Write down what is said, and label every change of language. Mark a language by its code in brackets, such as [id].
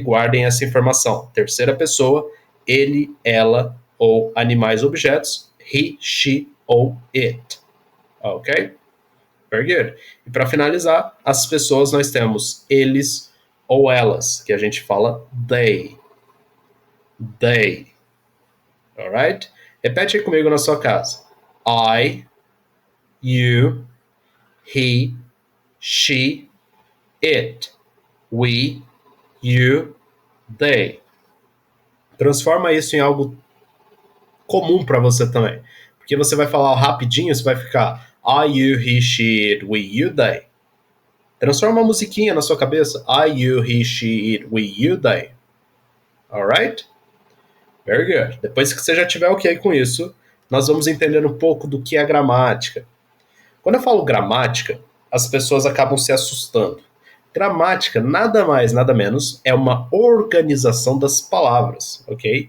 [pt] Guardem essa informação. Terceira pessoa, ele, ela ou animais, objetos, he, she ou it, ok? [en] Very good. [pt] E para finalizar, as pessoas nós temos eles, ou elas, que a gente fala they. They. [en] Alright? [pt] Repete aí comigo na sua casa. [en] I, you, he, she, it, we, you, they. [pt] Transforma isso em algo comum para você também. Porque você vai falar rapidinho, você vai ficar [en] I, you, he, she, it, we, you, they. [pt] Transforma uma musiquinha na sua cabeça. [en] I, you, he, she, it, we, you, they. Alright? Very good. [pt] Depois que você já tiver ok com isso, nós vamos entender um pouco do que é gramática. Quando eu falo gramática, as pessoas acabam se assustando. Gramática, nada mais, nada menos, é uma organização das palavras, ok?